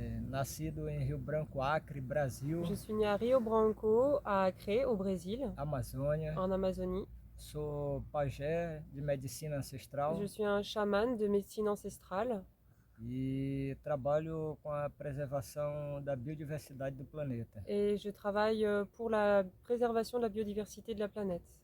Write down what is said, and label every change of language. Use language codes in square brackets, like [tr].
[pt] nascido em Rio Branco, Acre, Brasil, [fr] Je suis né à Rio Branco, à Acre, au Brésil, [pt] Amazônia. [fr] en Amazonie. [pt] Sou pajé de medicina ancestral [fr] Je suis un chaman de médecine ancestrale [pt] e trabalho com a preservação da biodiversidade do planeta. [fr] et je travaille pour la préservation de la biodiversité de la planète.